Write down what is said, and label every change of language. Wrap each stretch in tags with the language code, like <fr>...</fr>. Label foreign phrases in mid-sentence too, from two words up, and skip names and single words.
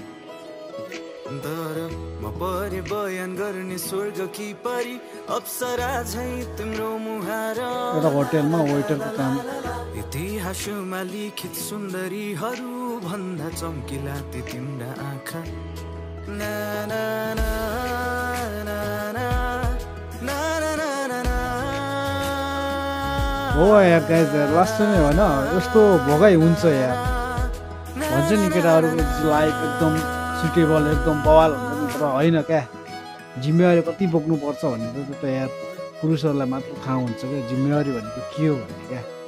<ne>तर म परे बयान गर्ने स्वर्ग कि परी अप्सरा झै तिम्रो मुहार। एउटा होटेलमा वेटरको काम। इतिहासमा लिखित सुन्दरीहरू भन्दा चम्किला ती तिम्रा आँखा। ना ना ना ना ना ना ना ना ना। हो यार गाइज, लास्ट नै होइन यस्तो भोगाइ हुन्छ यार। भन्छ नि केटाहरूको लाइफ एकदम सुटेबल एकदम बवाल हुन्छ नि, तर होइन क्या। जिम्मेवारी कति बोक्नुपर्छ भनेर त यार पुरुषहरूलाई मात्र थाहा हुन्छ क्या, जिम्मेवारी भनेको के हो भन्ने क्या।</ne>